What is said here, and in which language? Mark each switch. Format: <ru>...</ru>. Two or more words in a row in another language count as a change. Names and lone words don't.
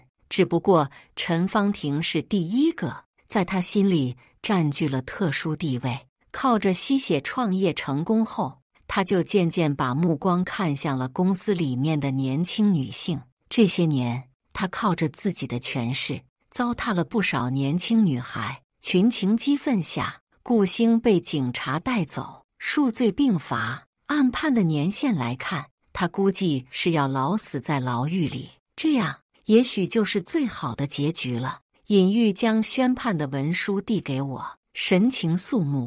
<zh>只不過陳芳婷是第一個，在他心裡佔據了特殊地位。靠着吸血創業成功後，他就漸漸把目光看向了公司裡面的年輕女性。這些年，他靠着自己的權勢，糟蹋了不少年輕女孩。群情激憤下，顧星被警察帶走，數罪並罰。按判的年限來看，他估計是要老死在牢獄裡，這樣也許就是最好的結局了。尹玉將宣判的文書遞給我，神情肅穆。</zh>